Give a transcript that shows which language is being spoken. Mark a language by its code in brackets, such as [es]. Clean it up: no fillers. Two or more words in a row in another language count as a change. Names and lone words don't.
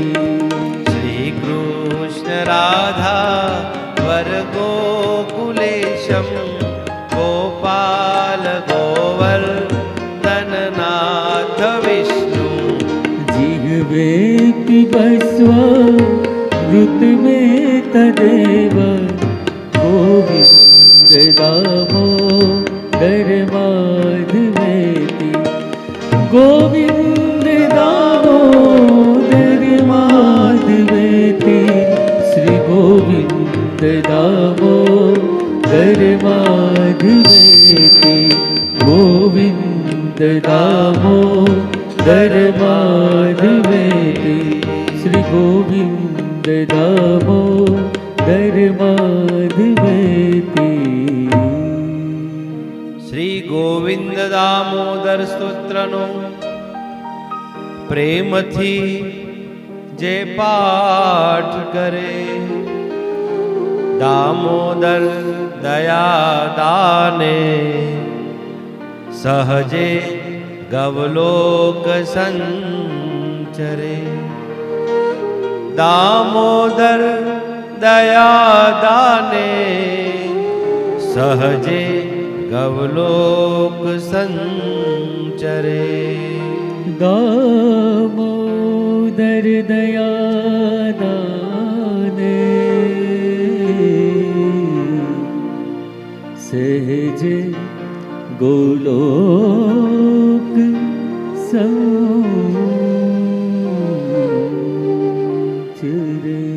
[sa] श्री कृष्ण राधा वर गोकुलेशम गोपाल गोवर्धननाथ विष्णु. जीहवे पिबस्वा ऋतमे तदेव. गोविंद दामो दरमाधवेति. गोविंद दामोदर माधवेति श्री गोविंद दामोदर माधवेति गोविंद दामोदर माधवेति श्री गोविंद दामोदर माधवेति [gu] શ્રી ગોવિંદ દામોદર સ્તોત્રનો પ્રેમથી જે પાઠ કરે, દામોદર દયા દાને સહજે ગવલોક સંચરે. દામોદર દયા દાને સહજે ગવલોક સંચરે. [sa] दामोदर दया दाने सहज गोलोक संचरे.